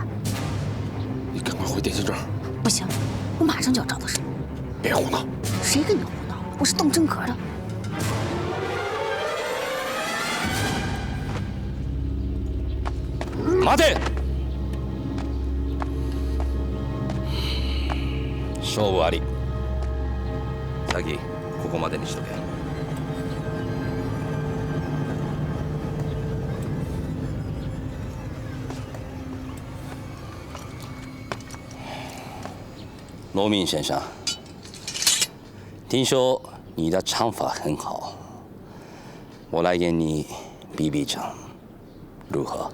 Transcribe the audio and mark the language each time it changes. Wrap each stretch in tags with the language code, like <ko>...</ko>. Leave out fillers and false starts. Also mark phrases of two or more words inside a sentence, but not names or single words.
<zh>你赶快回电信庄。不行，我马上就要找到神。别胡闹！谁跟你胡闹？我是动真格的。</zh> <ja>待て！勝負あり。先ここまでにしとけ。</ja> <zh>农民先生，听说你的唱法很好，我来给你比比唱，如何？</zh>